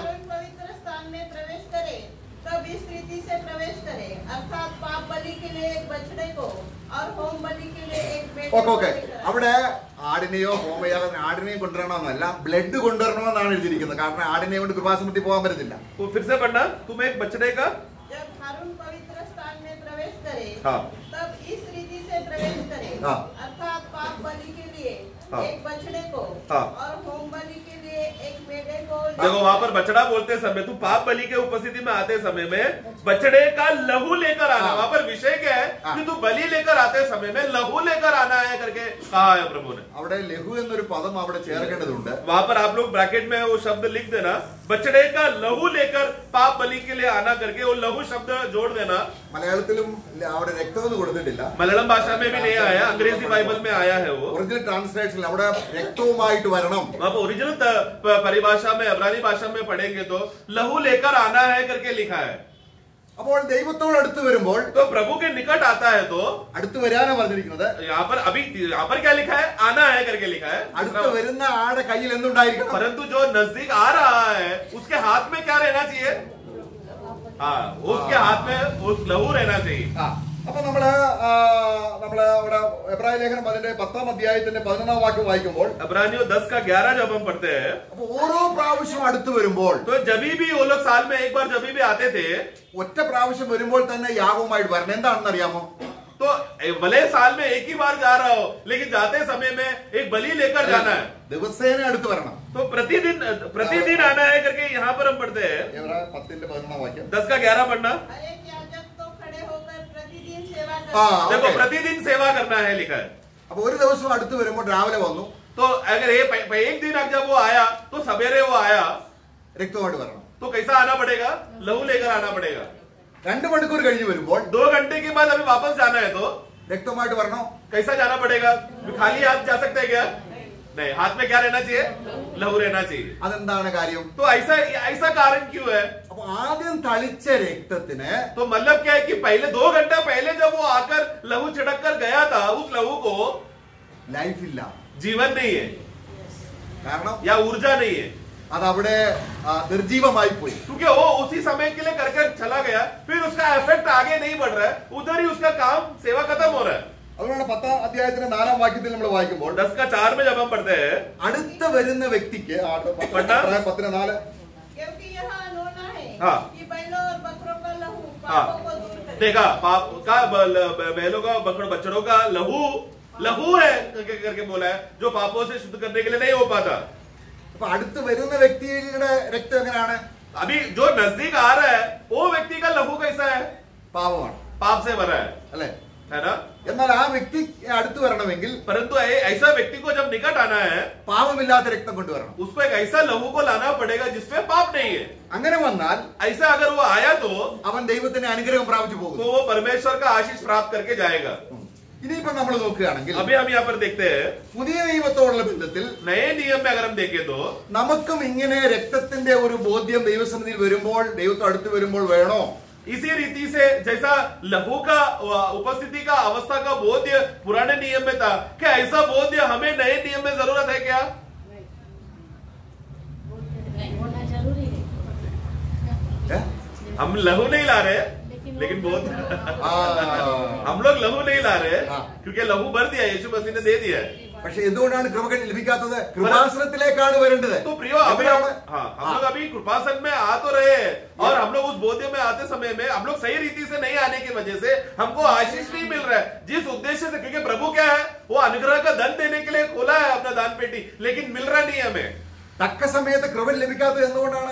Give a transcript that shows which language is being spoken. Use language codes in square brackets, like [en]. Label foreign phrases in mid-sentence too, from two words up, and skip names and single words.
[hi] हारून पवित्र स्थान में प्रवेश करे तब इस रीति से प्रवेश करे, अर्थात पाप बलि के लिए एक बछड़े को और होम बलि के लिए एक बेटे को ഓക്കെ लेकर. [ml] അവിടെ ആടിനെയോ ഹോമയാഗം ആടിനെയോ കൊണ്ടുവരണമെന്നല്ല, ബ്ലഡ് കൊണ്ടുവരണമെന്നാണ് എഴുതിയിരിക്കുന്നത്. കാരണം ആടിനെ കൊണ്ട് കൃപാസനത്തിൽ പോകാൻ പറ്റത്തില്ല. [hi] वो फिर से पढ़ना, तुम एक बछड़े का. जब हारून पवित्र स्थान में प्रवेश करे हाँ. तब इस रीति से प्रवेश करे, हाँ. अर्थात पाप बलि के लिए हाँ. एक बछड़े को हाँ. और होम बलि के लिए एक बेटे को. देखो वहां पर बछड़ा बोलते समय, तू पाप बलि के उपस्थिति में आते समय में बछड़े का लहू लेकर आना. हाँ. वहां पर विषय क्या है हाँ. कि तू बलि लेकर आते समय में लहू लेकर आना है करके कहा है प्रभु ने. [ml] അവിടെ ലഘു എന്നൊരു പദം അവിടെ ചേർക്കേണ്ടതുണ്ട്. [hi] वहां पर आप लोग ब्रैकेट में वो शब्द लिख देना, बछड़े का लहू लेकर पाप बलि के लिए आना करके वो लहू शब्द जोड़ देना. [ml] മലയാളത്തിലും അവിടെ രക്തം കൊടുത്തിട്ടില്ല. [hi] मलयालम भाषा में भी नहीं आया, अंग्रेजी बाइबल में आया है वो. [en] original translation [ml] അവിടെ രക്തവുമായിട്ട് വരണം. [hi] वहां पर ओरिजिनल परिभाषा में इब्रानी भाषा में पढ़ेंगे तो लहू लेकर आना है करके लिखा है. [ml] അപ്പോൾ ദൈവത്തോട് അടുത്ത് വരുമ്പോൾ [hi] तो प्रभु के निकट आता है तो [ml] അടുത്ത് വരാനാ പറഞ്ഞിരിക്കുന്നത്. [hi] यहाँ पर क्या लिखा है, आना है करके लिखा है. [ml] അടുത്ത് വരുന്ന ആടെ കയ്യിൽ എന്തുണ്ടായിരിക്കണം? [hi] परंतु जो नजदीक आ रहा है उसके हाथ में क्या रहना चाहिए. हाँ, उसके हाथ में उस लहू रहना चाहिए. [ml] അപ്പൊ നമ്മള് അവിടെ എബ്രായ ലേഖനം അതിന്റെ 10ാം അധ്യായത്തിന്റെ 11ാം വാക്യം വായിക്കുമ്പോൾ [hi] इब्रानियों 10 का 11 जब हम पढ़ते हैं [ml] അപ്പൊ ഓരോ പ്രാവശ്യം അടുത്ത് വരുമ്പോൾ [hi] तो जब भी वो लोग साल में एक बार जब भी आते थे [ml] ഒറ്റ പ്രാവശ്യം വരുമ്പോൾ തന്നെ യാഗവുമായിട്ട് വരണം. എന്താണെന്ന് അറിയാമോ? [hi] तो भले साल में एक ही बार जा रहा हो लेकिन जाते समय में एक बलि लेकर जाना है. [ml] ദിവസേന അടുത്ത് വരണം. [hi] तो प्रतिदिन आना है करके यहाँ पर हम पढ़ते हैं. [ml] 10-11 വാക്യം. [hi] 10 का 11 पढ़ना. हर एक याजक तो खड़े होकर प्रतिदिन सेवा देखो प्रतिदिन सेवा करना है लिखा है. [ml] അപ്പൊ ഒരു ദിവസം അടുത്ത് വരുമ്പോൾ രാവിലെ വന്നു. [hi] तो अगर एक दिन जब वो आया तो सवेरे वो आया [ml] രക്തമായിട്ട് വരണം. [hi] तो कैसा आना पड़ेगा? लहू लेकर आना पड़ेगा. [ml] 2 മണിക്കൂർ കഴിഞ്ഞ് വരുമ്പോൾ [hi] 2 घंटे के बाद अभी वापस जाना है तो [ml] രക്തമായിട്ട് വരണോ? [hi] कैसा जाना पड़ेगा? खाली हाथ जा सकते हैं क्या? नहीं, हाथ में क्या रहना चाहिए? लहू रहना चाहिए. [ml] അതെന്താണ് കാര്യം? [hi] तो ऐसा कारण क्यों है? [ml] അപ്പൊ ആദ്യം തളിച്ച രക്തത്തിന് [hi] तो मतलब क्या है कि पहले 2 घंटा पहले जब वो आकर लहू छिड़क कर गया था, उस लहू को [ml] ലൈഫ് ഇല്ല. [hi] जीवन नहीं है [ml] കാരണം [hi] या ऊर्जा नहीं है, [ml] അതവിടെ നിർജീവമായി പോയി. [hi] क्योंकि वो उसी समय के लिए करके चला गया, फिर उसका इफेक्ट आगे नहीं बढ़ रहा है, उधर ही उसका काम सेवा खत्म हो रहा है. [ml] അതുകൊണ്ടാണ് 10-ാം അധ്യായത്തിന്റെ 4-ാം വാക്യത്തിൽ നമ്മൾ വായിക്കുമ്പോൾ [hi] 10 का 4 में जब हम पढ़ते हैं, [ml] അടുത്ത വരുന്ന വ്യക്തിക്ക് 10-4 [hi] क्योंकि यह अनोना है हाँ. कि बैलों और बकरों का लहू हाँ. पापों को दूर करे. देखा पाप का बैलों का बछड़ों का लहू है करके बोला है, जो पापों से शुद्ध करने के लिए नहीं हो पाता. [ml] അപ്പൊ അടുത്ത് വരുന്ന വ്യക്തിയുടെ രക്തം എങ്ങനെയാണ്? [hi] अभी जो नजदीक आ रहा है वो व्यक्ति का लहू कैसा है? [ml] പാപമാണ്, [hi] पाप से भरा है [ml] അല്ലെ? [hi] ना? [ml] എന്നാൽ ആ വ്യക്തി അടുത്ത് വരണമെങ്കിൽ [hi] परंतु ऐसा व्यक्ति को जब निकट आना है, [ml] പാപമില്ലാത്ത രക്തം കൊണ്ടുവരണം. [hi] उसको एक ऐसा लहू को लाना पड़ेगा जिसमें पाप नहीं है. [ml] അങ്ങനെ വന്നാൽ [hi] ऐसा अगर वो आया तो [ml] അവൻ ദൈവത്തിന്റെ അനുഗ്രഹം പ്രാപിച്ചു പോകും. [hi] वो परमेश्वर का आशीष प्राप्त करके जाएगा. [ml] ഇനിയിപ്പോ നമ്മൾ നോക്കുകയാണെങ്കിൽ [hi] अभी हम यहाँ पर देखते हैं, [ml] പുതിയ നിയമത്തോടുള്ള ബന്ധത്തിൽ [hi] नए नियम में अगर हम देखें तो [ml] നമുക്കും ഇങ്ങനെ രക്തത്തിന്റെ ഒരു ബോധ്യം ദൈവസന്നിധിയിൽ വരുമ്പോൾ, ദൈവത്തോട് അടുത്ത് വരുമ്പോൾ വേണോ? [hi] इसी रीति से जैसा लहू का उपस्थिति का अवस्था का बोध्य पुराने नियम में था, क्या ऐसा बोध्य हमें नए नियम में जरूरत है क्या? होना जरूरी है. ഏ? हम लहू नहीं ला रहे, लेकिन बहुत हम लोग लहू नहीं ला रहे, हाँ. क्योंकि लहू भर दिया, यीशु मसीह ने दे दिया है. [ml] പക്ഷെ എന്തുകൊണ്ടാണ് കൃപ ലഭിക്കാത്തത്? കൃപാസനത്തിലേക്കാണ് വരേണ്ടത്. [hi] तो प्रियो अभी हम लोग अभी कृपासन में आ तो रहे हैं, और हम लोग उस बोध्य में आते समय में हम लोग सही रीति से नहीं आने की वजह से हमको आशीष नहीं मिल रहा है, जिस उद्देश्य से. क्योंकि प्रभु क्या है, वो अनुग्रह का धन देने के लिए खोला है अपना दान पेटी, लेकिन मिल रहा नहीं हमें. [ml] തക്ക സമയത്ത് കൃപ ലഭിക്കാത്തത് എന്തുകൊണ്ടാണ്?